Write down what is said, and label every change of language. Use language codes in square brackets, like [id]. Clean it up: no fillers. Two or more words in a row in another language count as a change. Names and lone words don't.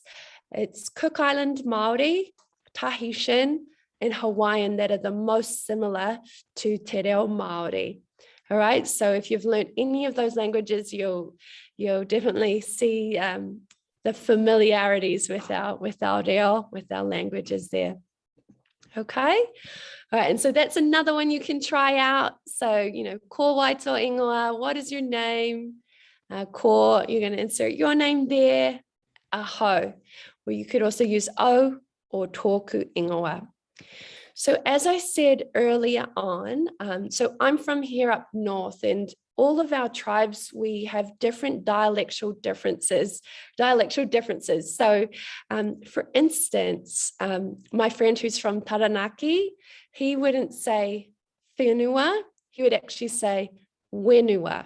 [en] It's Cook Island Māori, Tahitian, and Hawaiian that are the most similar to Te Reo Māori. All right, so if you've learned any of those languages, you'll definitely see the familiarities with our reo, with our languages there. Okay. All right. And so that's another one you can try out. So, [mi] ko waito ingoa, [en] what is your name? Ko, you're going to insert your name there. Ahau. Or you could also use o or [mi] tōku ingoa. [en] So as I said earlier on, so I'm from here up north, and all of our tribes, we have different dialectal differences. So for instance, my friend who's from Taranaki, he wouldn't say whenua, he would actually say wenua.